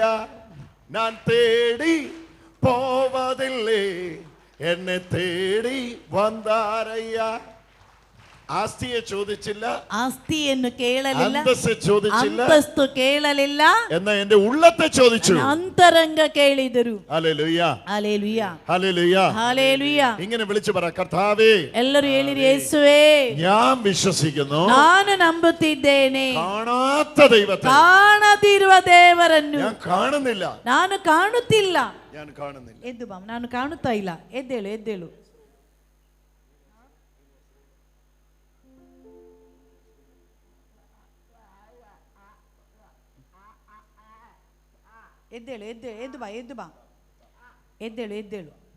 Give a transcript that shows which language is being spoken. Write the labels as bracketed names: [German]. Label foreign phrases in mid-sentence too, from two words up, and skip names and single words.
[Malayalam] ഞാൻ തേടി പോവതില്ലേ, എന്നെ തേടി വந்தாരയ്യ. ആസ്തിയെ ചോദിച്ചില്ല, [Kannada] ಆಸ್ತಿಯನ್ನು ಕೇಳಲಿಲ್ಲ, [Malayalam] അന്തസ്സെ ചോദിച്ചില്ല, [Kannada] ಅಂತಸ್ತು ಕೇಳಲಿಲ್ಲ, [Malayalam] എന്നാ എന്റെ ഉള്ളത്തെ ചോദിച്ചു. [Kannada] ಅಂತರಂಗ ಕೇಳಿದರು. [Malayalam] ഹല്ലേലൂയ, [Kannada] ಹಲ್ಲೆಲೂಯ, [Malayalam] ഹല്ലേലൂയ. [Kannada] ಹಲ್ಲೆಲೂಯ. [Malayalam] ഇങ്ങനെ വിളിച്ചു പറ, കർത്താവേ, [Kannada] ಎಲ್ಲರೂ ಹೇಳಿರಿ, ಯೇಸುವೇ, [Malayalam] ഞാൻ വിശ്വസിക്കുന്നു, [Kannada] ನಾನು ನಂಬುತ್ತಿದ್ದೇನೆ. [Malayalam] കാണാത്ത ദൈവത്തെ [Kannada] ಕಾಣದಿರುವ ದೇವರನ್ನು [Malayalam] ഞാൻ കാണുന്നില്ല, [Kannada] ನಾನು ಕಾಣುತ್ತಿಲ್ಲ. [Malayalam] ഞാൻ കാണുന്നില്ല. [Kannada] ಎದ್ದು ಬಾ, ನಾನು ಕಾಣುತ್ತಾ ಇಲ್ಲ. ಎದ್ದೇಳು, ಎದ್ದೇಳು. ಎದ್ದೇಳು, ಎದ್ದೇಳು, ಎದ್ದು ಬಾ, ಎದ್ದು ಬಾ, ಎದ್ದೇಳು, ಎದ್ದೇಳು.